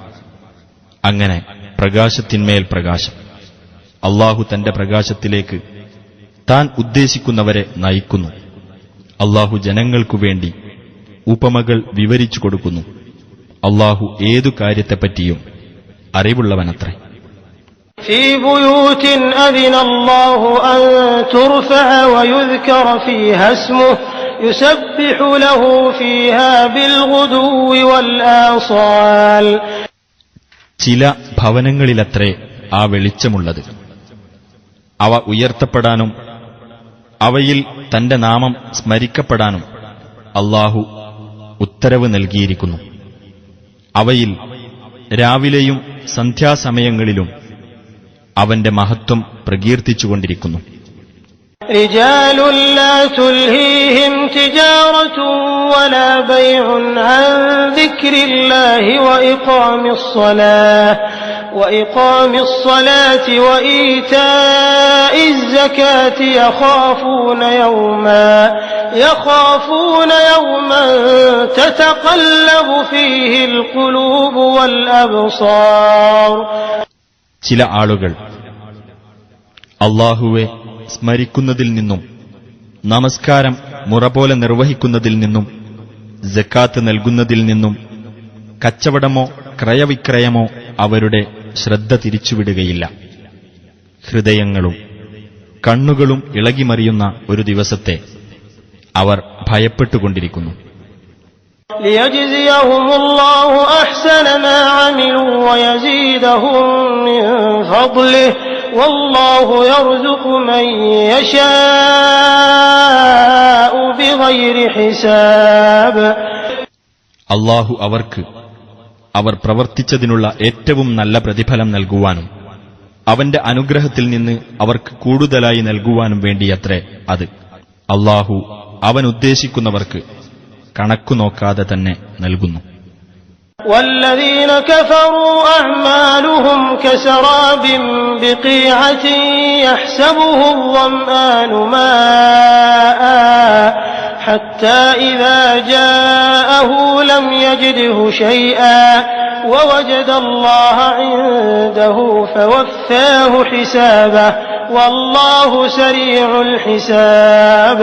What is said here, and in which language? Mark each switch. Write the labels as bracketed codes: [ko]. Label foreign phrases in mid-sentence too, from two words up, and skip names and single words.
[ml] അങ്ങനെ പ്രകാശത്തിന്മേൽ പ്രകാശം. അല്ലാഹു തന്റെ പ്രകാശത്തിലേക്ക് താൻ ഉദ്ദേശിക്കുന്നവരെ നയിക്കുന്നു. അല്ലാഹു ജനങ്ങൾക്കു വേണ്ടി ഉപമകൾ വിവരിച്ചു കൊടുക്കുന്നു. അല്ലാഹു ഏതു കാര്യത്തെപ്പറ്റിയും അറിവുള്ളവനത്രേ. [ar] في بيوت أذن الله أن ترفع ويذكر فيها اسمه يسبح له فيها بالغدو والآصال. [ml] ചില ഭവനങ്ങളിലത്രേ ആ വെളിച്ചമുള്ളത്. അവ ഉയർത്തപ്പെടാനും അവയിൽ തന്റെ നാമം സ്മരിക്കപ്പെടാനും അല്ലാഹു ഉത്തരവ് നൽകിയിരിക്കുന്നു. അവയിൽ രാവിലെയും സന്ധ്യാസമയങ്ങളിലും അവന്റെ മഹത്വം പ്രകീർത്തിച്ചുകൊണ്ടിരിക്കുന്നു. [ar] رجال لا تلهيهم تجارة ولا بيع عن ذكر الله وإقام الصلاة وإيتاء الزكاة يخافون يوما تتقلب فيه القلوب والأبصار. [ml] ചില ആളുകൾ അല്ലാഹുവെ സ്മരിക്കുന്നതിൽ നിന്നും നമസ്കാരം മുറപോലെ നിർവഹിക്കുന്നതിൽ നിന്നും സക്കാത്ത് നൽകുന്നതിൽ നിന്നും കച്ചവടമോ ക്രയവിക്രയമോ അവരുടെ ശ്രദ്ധ തിരിച്ചുവിടുകയില്ല. ഹൃദയങ്ങളും കണ്ണുകളും ഇളകിമറിയുന്ന ഒരു ദിവസത്തെ അവർ ഭയപ്പെട്ടുകൊണ്ടിരിക്കുന്നു. [ar] ليجزيهم الله أحسن ما عملوا ويزيدهم من فضله والله يرزق من يشاء بغير حساب. [ml] അല്ലാഹു അവർക്ക് അവർ പ്രവർത്തിച്ചതിനുള്ള ഏറ്റവും നല്ല പ്രതിഫലം നൽകുവാനും അവന്റെ അനുഗ്രഹത്തിൽ നിന്ന് അവർക്ക് കൂടുതലായി നൽകുവാനും വേണ്ടിയത്രേ അത്. അല്ലാഹു അവൻ ഉദ്ദേശിക്കുന്നവർക്ക് കണക്കു നോക്കാതെ തന്നെ നൽകുന്നു. [ar] والذين كفروا أعمالهم كسراب بقيعة يحسبه الظمآن ماء حتى إذا جاءه لم يجده شيئا ووجد الله عنده فوفاه حسابه والله سريع الحساب.